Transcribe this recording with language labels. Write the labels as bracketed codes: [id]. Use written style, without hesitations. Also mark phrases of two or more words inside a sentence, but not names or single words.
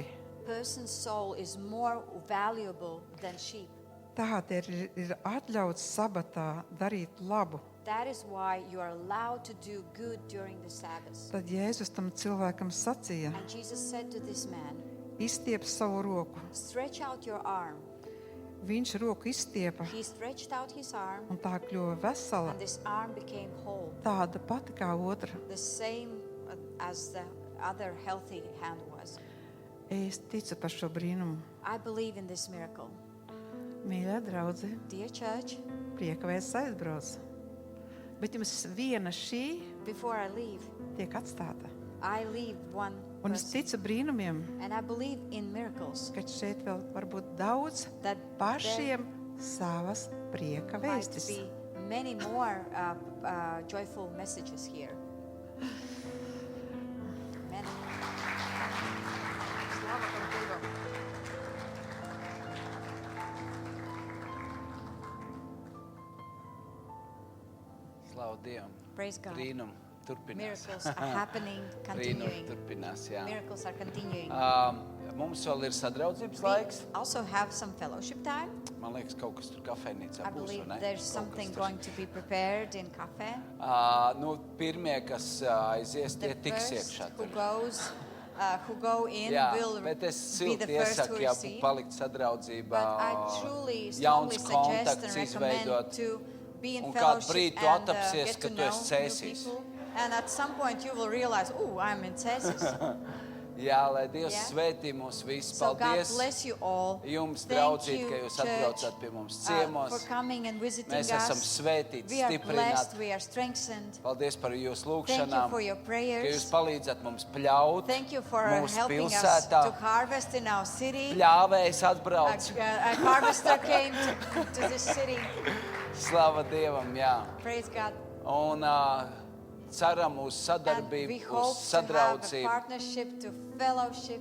[en] Person's soul is more valuable than sheep. [lv] Tādēļ ir atļauts sabatā darīt labu. [en] That is why you are allowed to do good during the Sabbath. [lv] Tad Jēzus tam cilvēkam sacīja, [en] And Jesus said to this man, [lv] izstiep savu roku. [en] stretch out your arm. [lv] Viņš roku izstiepa [en] He stretched out his arm, [lv] un tā kļuva vesela, [en] and this arm became whole, [lv] tāda pati kā otra. [en] the same as the other healthy hand was. [lv] Es ticu par šo brīnumu. [en] I believe in this miracle. [lv] Mīļā draudze, [en] Dear church, [lv] prieka vēsts aizbrauc. Bet jums viena šī [en] before I leave, [lv] tiek atstāta. [en] I leave one [lv] Un es [en] person, [lv] ticu brīnumiem, [en] and I believe in miracles, [lv] ka šeit vēl var būt daudz [en] that [lv] pašiem savas prieka [en] there might [lv] vēstis. [en] be many more joyful messages here. [ru] Amen. Слава Богу. [lv] Slavu Dievam. [en] Praise God. [lv] Brīnum turpinās. [en] Miracles are happening, [lv] Brīnum [en] continuing. [lv] turpinās, jā. [en] Miracles are continuing. [lv] Mums vēl ir sadraudzības [en] We [lv] laiks. [en] also have some fellowship time. [lv] Man liekas, kaut kas tur kafejnīcā [en] I [lv] būs, [en] believe [lv] vai ne? [en] there's [lv] Kaut [en] something [lv] kas tur. [en] going to be prepared in cafe. [lv] Pirmie, kas aizies, tie [en] The [lv] tiks [en] first [lv] iekšā [en] who [lv] tur. [en] go in [lv] Jā, [en] will [lv] bet es [en] be the [lv] silti [en] first who [lv] iesaku, ja [en] receive. [lv] palikt sadraudzībā, [en] But I truly, [lv] jauns [en] strongly suggest [lv] kontakts [en] and recommend [lv] izveidot. [en] to be in [lv] Un kādu [en] fellowship [lv] brīdi tu [en] and [lv] atapsies, [en] get [lv] ka [en] to [lv] tu esi [en] know new [lv] cēsīs. [en] people. And at some point you will realize, oh, I'm in Cēsis. [lv] Jā, lai Dievs [en] Yeah. [lv] svētī mūs visus. [en] So God [lv] Paldies [en] bless you all. [lv] jums, [en] Thank [lv] draudzīt, [en] you, [lv] ka jūs [en] church, [lv] atbraucat pie mums ciemos. [en] for coming and visiting [lv] Mēs esam [en] us. [lv] svētīti, [en] We are blessed, [lv] stiprināti. [en] we are strengthened. [lv] Paldies par jūsu [en] Thank you [lv] lūgšanām, [en] for your [lv] ka jūs [en] prayers. [lv] palīdzat mums pļaut [en] Thank you for [lv] mūsu [en] helping us [lv] pilsētā. [en] to harvest in our city. [lv] Pļāvējs [en] A, [lv] atbrauc. [en] a harvester came to this city. [lv] Slava Dievam, jā. [en] Praise God. [lv] Un ceram uz [en] And we [lv] sadarbību, uz [en] hope to have a [lv] sadraudzību. [en] partnership, to fellowship.